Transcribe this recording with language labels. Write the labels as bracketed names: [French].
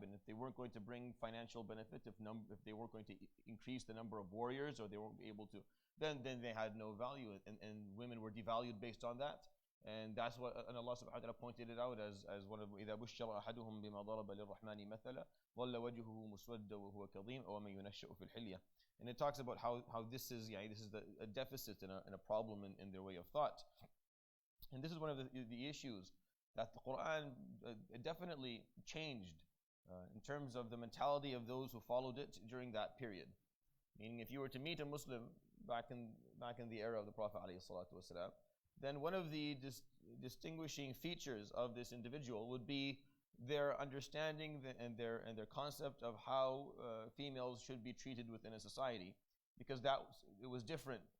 [English] And if they weren't going to bring financial benefit, if they weren't going to increase the number of warriors, or they weren't able to, then they had no value, and women were devalued based on that. And that's what, and Allah subhanahu wa ta'ala pointed it out as one of [Arabic] إِذَا بُشِّرَ أَحَدُهُمْ بِمَا ضَرَبَ لِلرَّحْمَنِ مَثَلًا ظَلَّ وَجْهُهُ مُسْوَدًّا وَهُوَ كَظِيمٌ وَمَن يُنَشَّأُ فِي الْحِلْيَةِ. [English] And it talks about how this is a deficit and a problem in their way of thought. And this is one of the issues that the Quran definitely changed in terms of the mentality of those who followed it during that period. Meaning, if you were to meet a Muslim back in the era of the Prophet ﷺ, then one of the distinguishing features of this individual would be their understanding and their concept of how females should be treated within a society, because it was different.